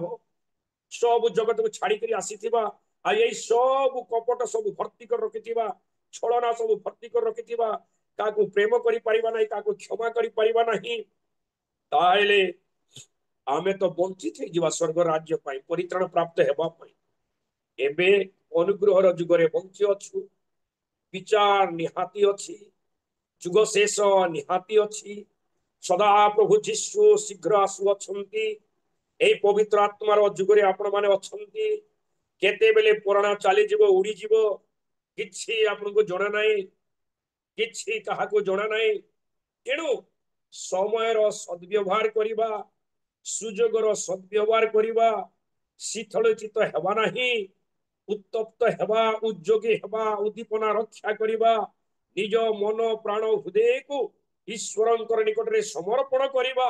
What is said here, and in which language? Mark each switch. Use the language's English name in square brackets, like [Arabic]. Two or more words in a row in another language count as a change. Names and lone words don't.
[Odia] ସବୁ ଜଗତକୁ ଛାଡିକରି ଆସିଥିବା, ଆଉ ଏଇ ସବୁ କପଟ ସବୁ ଭର୍ତ୍ତି କରି ରଖିଥିବା, ଛଳନା ସବୁ ଭର୍ତ୍ତି କରି ରଖିଥିବା, କାହାକୁ ପ୍ରେମ କରିପାରିବା ନାହିଁ, କାହାକୁ କ୍ଷମା କରିପାରିବା ନାହିଁ, ତାହେଲେ ଆମେ ତ ବଞ୍ଚିତ ହେଇଯିବା ସ୍ୱର୍ଗ ରାଜ୍ୟ ପାଇଁ, ପରିତ୍ରାଣ ପ୍ରାପ୍ତ ହେବା ପାଇଁ। ଏବେ ଅନୁଗ୍ରହର ଯୁଗରେ ବଞ୍ଚି ଅଛୁ, ବିଚାର ନିହାତି ଅଛି, ଯୁଗ ଶେଷ ନିହାତି ଅଛି। ସଦା ପ୍ରଭୁ ଯୀଶୁ ଶୀଘ୍ର ଆସୁଅଛନ୍ତି। ଏଇ ପବିତ୍ର ଆତ୍ମାର ଯୁଗରେ ଆପନ ମାନେ ଅଛନ୍ତି। କେତେବେଳେ ପୁରାଣା ଚାଲିଯିବ, ଉଡିଯିବ, କିଛି ଆପଣଙ୍କୁ ଜଣା ନାହିଁ, କିଛି କାହାକୁ ଜଣା ନାହିଁ। ତେଣୁ ସମୟର ସଦ୍ବ୍ୟବହାର କରିବା, ସୁଯୋଗର ସଦ୍ବ୍ୟବହାର କରିବା, ଶୀତଳଚିତ ହେବା ନାହିଁ, ଉତ୍ତପ୍ତ ହେବା, ଉଦ୍ଯୋଗୀ ହେବା, ଉଦ୍ଦୀପନା ରକ୍ଷା କରିବା, ନିଜ ମନ ପ୍ରାଣ ହୃଦୟକୁ ଈଶ୍ୱରଙ୍କର ନିକଟରେ ସମର୍ପଣ କରିବା।